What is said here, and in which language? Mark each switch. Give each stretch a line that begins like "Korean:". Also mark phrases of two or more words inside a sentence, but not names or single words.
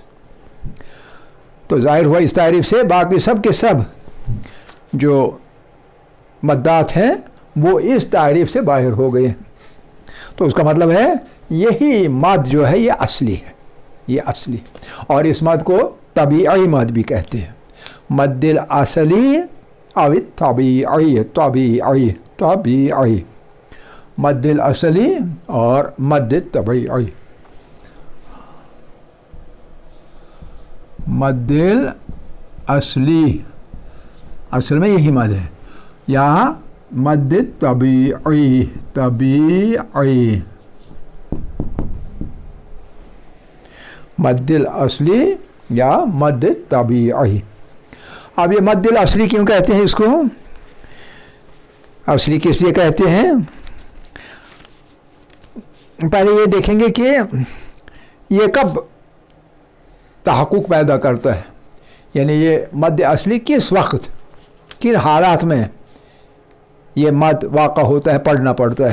Urdu: تو ظاہر ہوا اس تعریف سے باقی سب کے سب جو مدات ہیں وہ اس تعریف سے باہر ہو گئے. تو اس کا مطلب ہے یہی مد جو ہے یہ اصلی ہے، یہ اصلی. اور اس مد کو طبیعی مد بھی کہتے ہیں،
Arabic: مد الاصلی او طبیعی، طبیعی مد الاصلی
Urdu: اور مد طبیعی.
Arabic: مد الاصلی
Urdu: اصل میں یہی مد ہے، یا مد طبیعی،
Arabic: مد الاصلی
Urdu: یا مد طبیعی. اب یہ
Arabic: مد الاصلی
Urdu: کیوں کہتے ہیں؟ اس کو اصلی کس لیے کہتے ہیں؟ پہلے یہ دیکھیں گے کہ یہ کب تحقق پیدا کرتا ہے، یعنی یہ مد اصلی کس وقت، کن حالات میں یہ مد واقع ہوتا ہے، پڑھنا پڑتا ہے.